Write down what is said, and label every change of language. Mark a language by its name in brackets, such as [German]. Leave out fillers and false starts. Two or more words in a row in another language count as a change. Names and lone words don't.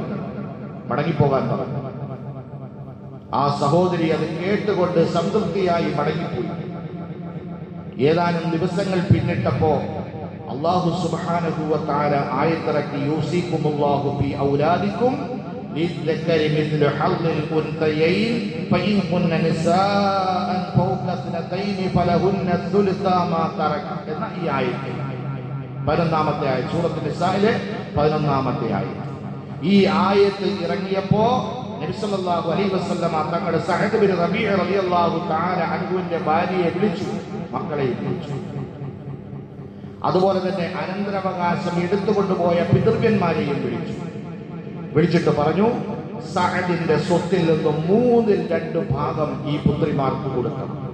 [Malayalam] മടങ്ങിപ്പോകാൻ പറഞ്ഞു. ആ സഹോദരി അത് കേട്ടുകൊണ്ട് സംതൃപ്തിയായി മടങ്ങിപ്പോയി. ഏതാനും ദിവസങ്ങൾ പിന്നിട്ടപ്പോ അല്ലാഹു [Arabic] سبحانه وتعالى [Malayalam] ആയത്തിറക്കി, [Arabic] يوصيكم الله في أولادكم للذكر مثل حظ الأنثيين فإن كن نساء فوق 2 فلهن الثلث ما ترك [Malayalam] എന്ന ഈ ആയത്ത് 11ാമത്തെ ആയത്ത്, സൂറത്തുൽ നിസായിലെ 11ാമത്തെ ആയത്ത്. ഈ ആയത്ത് ഇറങ്ങിയപ്പോ നബി [Arabic] صلى الله عليه وسلم [Malayalam] തങ്ങളുടെ സഅദ് ബിൻ റബീഅ [Arabic] رضي الله تعالى [Malayalam] അൻഹുവിന്റെ ഭാര്യയെ വിളിച്ചു, മക്കളെ വിളിച്ചു. അതുപോലെ തന്നെ അനന്തരാവകാശം എടുത്തുകൊണ്ടുപോയ പിതൃവ്യന്മാരെയും വിളിച്ചിട്ട് പറഞ്ഞു, സഅദിന്റെ സ്വത്തിൽ നിന്നും 2/3 ഭാഗം ഈ പുത്രിമാർക്ക് കൊടുക്കണം.